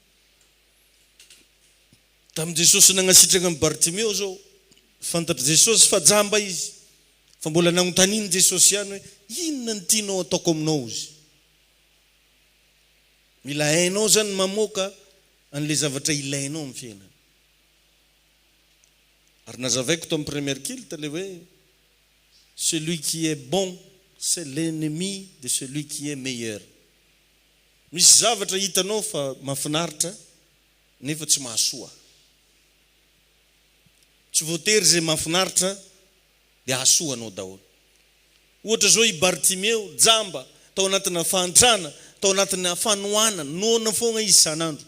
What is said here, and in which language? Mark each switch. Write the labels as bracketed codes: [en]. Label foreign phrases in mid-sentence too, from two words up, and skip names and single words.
[mg] Tamin'ny Jesosy nagnasitrana amin'ny Bartimeo zao, fantatry Jesosy fa jamba izy. Fa mbola nagnontaniany Jesosy ihany hoe inona ny tianao ataoko aminao izy. Mila hainao zany mamoaka an'le zavatra ilainao amin'ny fiainana. Ary nazavaiko tamin'ny [fr] première culte [mg] le hoe [fr] celui qui est bon c'est l'ennemi de celui qui est meilleur. [mg] Misy zavatra hitanao fa mahafinaritra nefa tsy mahasoa. Tsy voatery zay mahafinaritra dia hasoanao daholo. Ohatra zao i Bartimeo jamba tao anatina fahantrana, tao anatina fanoana, noana foana izy sanandro.